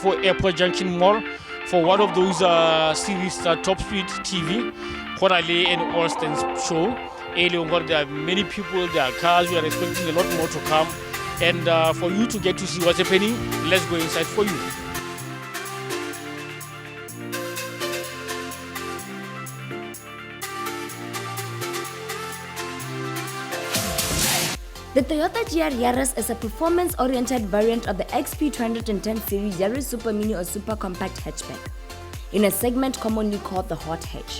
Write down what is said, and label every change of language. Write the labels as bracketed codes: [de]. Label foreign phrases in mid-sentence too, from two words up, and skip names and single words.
[en] for airport Junction Mall for one of those series Top Speed TV [tn] go na le [en] an Austin show [tn] e leng gore [en] there are many people, there are cars, we are expecting a lot more to come, and for you to get to see what's happening, let's go inside for you. The Toyota GR Yaris is a performance-oriented variant of the XP210 series Yaris Super Mini or Super Compact hatchback, in a segment commonly called the hot hatch.